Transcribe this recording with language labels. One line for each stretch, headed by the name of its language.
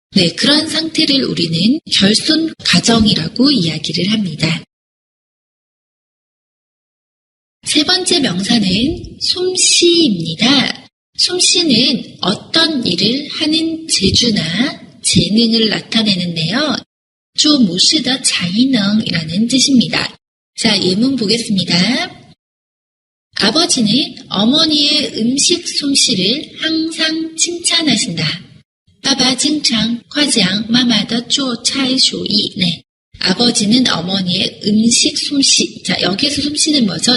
Korean: 네, 그런 상태를 우리는 결손 가정이라고 이야기를 합니다. 세 번째 명사는 솜씨입니다. 솜씨는 어떤 일을 하는 재주나 재능을 나타내는데요.
Chinese: 做某事的才能
Korean: 이라는 뜻입니다. 자, 예문 보겠습니다. 아버지는 어머니의 음식 솜씨를 항상 칭찬하신다.
Chinese: 爸爸经常夸奖妈妈的做菜手艺.
Korean: 네, 아버지는 어머니의 음식 솜씨. 자, 여기에서 솜씨는 뭐죠?